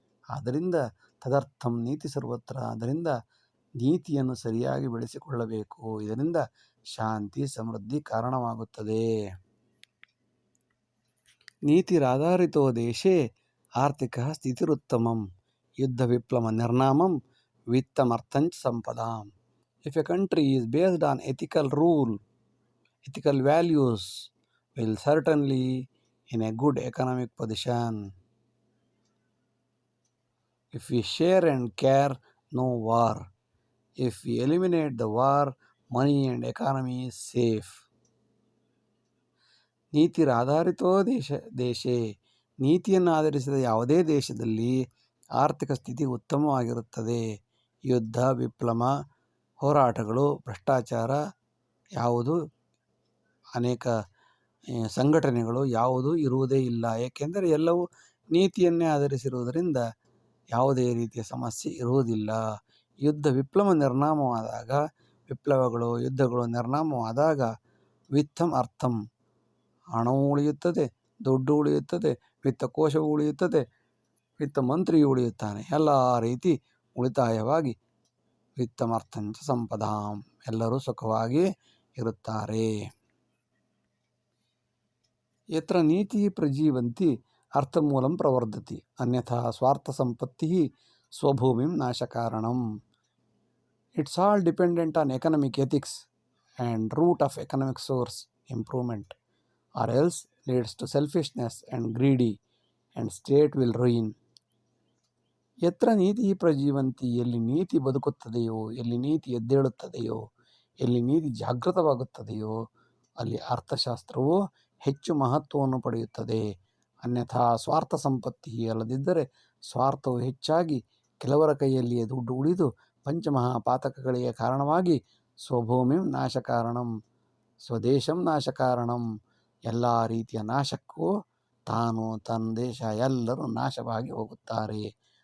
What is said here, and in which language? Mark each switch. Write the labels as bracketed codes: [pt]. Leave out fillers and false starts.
[kn] ಆದ್ದರಿಂದ [sa] ತದರ್ಥಂ ನೀತಿ ಸರ್ವತ್ರ, [kn] ಅದರಿಂದ ನೀತಿಯನ್ನು ಸರಿಯಾಗಿ ಬೆಳೆಸಿಕೊಳ್ಳಬೇಕು. ಇದರಿಂದ ಶಾಂತಿ ಸಮೃದ್ಧಿ ಕಾರಣವಾಗುತ್ತದೆ. [sa] ನೀತಿರಾಧಾರಿತೋ ದೇಶೇ ಆರ್ಥಿಕ ಸ್ಥಿತಿರುತ್ತಮಂ ಯುದ್ಧ ವಿಪ್ಲವ ನಿರ್ನಾಮಂ ವಿತ್ತಮರ್ಥಂಚ ಸಂಪದಾಂ. [en] If a country is based on ethical rule, ethical values, will certainly in a good economic position. If we share and care, no war. If we eliminate the war, money and economy is safe. [sa] ನೀತಿರಾಧಾರಿತೋ ದೇಶೇ, [kn] ನೀತಿಯನ್ನು ಆಧರಿಸಿದ ಯಾವುದೇ ದೇಶದಲ್ಲಿ ಆರ್ಥಿಕ ಸ್ಥಿತಿ ಉತ್ತಮವಾಗಿರುತ್ತದೆ. ಯುದ್ಧ, ವಿಪ್ಲವ, ಹೋರಾಟಗಳು, ಭ್ರಷ್ಟಾಚಾರ ಯಾವುದು, ಅನೇಕ ಸಂಘಟನೆಗಳು ಯಾವುದೂ ಇರುವುದೇ ಇಲ್ಲ. ಏಕೆಂದರೆ ಎಲ್ಲವೂ ನೀತಿಯನ್ನೇ ಆಧರಿಸಿರುವುದರಿಂದ ಯಾವುದೇ ರೀತಿಯ ಸಮಸ್ಯೆ ಇರುವುದಿಲ್ಲ. ಯುದ್ಧಗಳು, ಯುದ್ಧಗಳು ನಿರ್ನಾಮವಾದಾಗ [sa] ವಿತ್ತಂ ಅರ್ಥಂ, [kn] ಹಣವೂ ಉಳಿಯುತ್ತದೆ, ದುಡ್ಡು ಉಳಿಯುತ್ತದೆ, ವಿತ್ತಕೋಶವೂ ಉಳಿಯುತ್ತದೆ, ವಿತ್ತ ಮಂತ್ರಿಯೂ ಉಳಿಯುತ್ತಾನೆ. ಎಲ್ಲ ರೀತಿ ಉಳಿತಾಯವಾಗಿ [sa] ವಿತ್ತಮರ್ಥಂಚ ಸಂಪದಾಂ, [kn] ಎಲ್ಲರೂ ಸುಖವಾಗಿ ಇರುತ್ತಾರೆ. [sa] ಯತ್ರ ನೀತಿ ಪ್ರಜೀವಂತಿ ಅರ್ಥಮೂಲಂ ಪ್ರವರ್ಧತಿ, ಅನ್ಯಥಾ ಸ್ವಾರ್ಥ ಸಂಪತ್ತಿ ಸ್ವಭೂಮಿಂ ನಾಶಕಾರಣಂ. [en] It's all dependent on economic ethics and root of economic source improvement, or else leads to selfishness and greedy, and state will ruin. [sa] ಯತ್ರ ನೀತಿ ಪ್ರಜೀವಂತಿ, [kn] ಎಲ್ಲಿ ನೀತಿ ಬದುಕುತ್ತದೆಯೋ, ಎಲ್ಲಿ ನೀತಿ ಎದ್ದೇಳುತ್ತದೆಯೋ, ಎಲ್ಲಿ ನೀತಿ ಜಾಗೃತವಾಗುತ್ತದೆಯೋ, ಅಲ್ಲಿ ಅರ್ಥಶಾಸ್ತ್ರವು ಹೆಚ್ಚು ಮಹತ್ವವನ್ನು ಪಡೆಯುತ್ತದೆ. [sa] ಅನ್ಯಥಾ ಸ್ವಾರ್ಥ ಸಂಪತ್ತಿ, [kn] ಅಲ್ಲದಿದ್ದರೆ ಸ್ವಾರ್ಥವು ಹೆಚ್ಚಾಗಿ ಕೆಲವರ ಕೈಯಲ್ಲಿಯೇ ದುಡ್ಡು ಉಳಿದು ಪಂಚಮಹಾಪಾತಕಗಳಿಗೆ ಕಾರಣವಾಗಿ [sa] ಸ್ವಭೂಮಿಂ ನಾಶಕಾರಣಂ, ಸ್ವದೇಶಂ ನಾಶಕಾರಣಂ, [kn] ಎಲ್ಲ ರೀತಿಯ ನಾಶಕ್ಕೂ ತಾನು, ತನ್ನ ದೇಶ ಎಲ್ಲರೂ ನಾಶವಾಗಿ ಹೋಗುತ್ತಾರೆ.